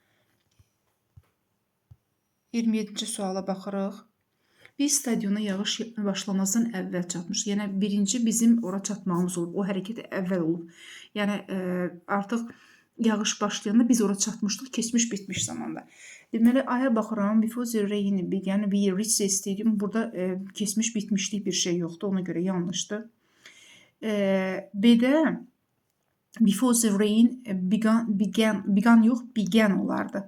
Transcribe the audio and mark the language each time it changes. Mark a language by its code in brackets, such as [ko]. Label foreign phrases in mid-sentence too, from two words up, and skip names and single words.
[az] 27-ci suala baxırıq. Biz stadiona yağış başlamazdan əvvəl çatmışıq. Yəni, birinci bizim ora çatmağımız olub. O hərəkət əvvəl olub. Yəni, artıq yağış başlayanda biz ora çatmışdıq, keçmiş bitmiş zamanda. Deməli, aya baxıram. [en] Before the rain began, we reached the stadium. [az] Burada keçmiş bitmişlik bir şey yoxdur. Ona görə yanlışdır. B-də [en] before the rain began [az] yox, began olardı.